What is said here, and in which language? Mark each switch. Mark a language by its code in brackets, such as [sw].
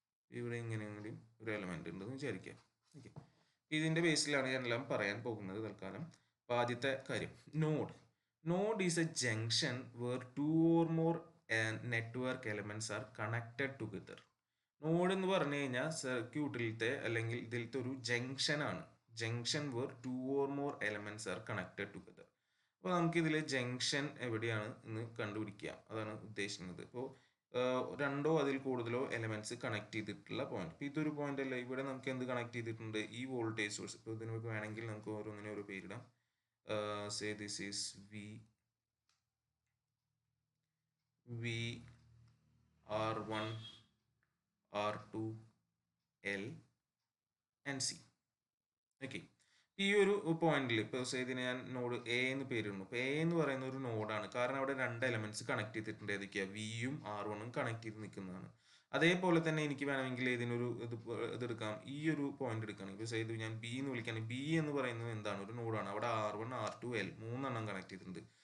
[ml] ഇവിടെ ഇങ്ങനെ ഒരു എലമെന്റ് ഉണ്ടെന്ന് വിചാരിക്കാം. ഓക്കെ, ഇതിന്റെ ബേസിലാണ് ഞാൻ എല്ലാം പറയാൻ പോകുന്നത് തൽക്കാലം. [en] അപ്പോൾ ആദ്യത്തെ കാര്യം, node is a junction where 2 or more network elements are connected together. [ml] Node എന്ന് പറഞ്ഞു കഴിഞ്ഞാൽ സർക്യൂട്ടിലത്തെ അല്ലെങ്കിൽ ഇതിലത്തെ ഒരു ജംഗ്ഷൻ ആണ്. [en] Junction where 2 or more elements are connected together. [ml] അപ്പോൾ നമുക്കിതിൽ ജംഗ്ഷൻ എവിടെയാണ് എന്ന് കണ്ടുപിടിക്കുക, അതാണ് ഉദ്ദേശിക്കുന്നത്. ഇപ്പോൾ രണ്ടോ അതിൽ കൂടുതലോ എലമെന്റ്സ് കണക്ട് ചെയ്തിട്ടുള്ള പോയിന്റ്. ഇപ്പോൾ ഇതൊരു പോയിന്റ് അല്ല, ഇവിടെ നമുക്ക് എന്ത് കണക്ട് ചെയ്തിട്ടുണ്ട്, ഈ വോൾട്ടേജ് സോഴ്സ്. ഇപ്പോൾ ഇതിന് വേണമെങ്കിൽ നമുക്ക് ഓരോന്നിനും ഓരോ പേരിടാം. [en] Say this is we R1 R2 L and C. [ml] Okay, ഈ ഒരു പോയിന്റിൽ ഇപ്പോൾ ഇതിന് ഞാൻ നോഡ് എ എന്ന് പേരിടുന്നു. ഇപ്പോൾ എ എന്ന് പറയുന്ന ഒരു നോഡാണ്, കാരണം അവിടെ രണ്ട് എലമെന്റ്സ് കണക്ട് ചെയ്തിട്ടുണ്ട്. ഏതൊക്കെയാണ്, വിയും R1ഉം കണക്ട് ചെയ്ത് നിൽക്കുന്നതാണ്. അതേപോലെ തന്നെ എനിക്ക് വേണമെങ്കിൽ ഇതിനൊരു ഇതെടുക്കാം, ഈ ഒരു പോയിന്റ് എടുക്കുകയാണ്. ഇപ്പോൾ ഇത് ഞാൻ ബി എന്ന് വിളിക്കുകയാണ്. ബി എന്ന് പറയുന്നത് എന്താണ്, ഒരു നോഡാണ്. അവിടെ R1 R2 L മൂന്നെണ്ണം കണക്ട് ചെയ്തിട്ടുണ്ട്.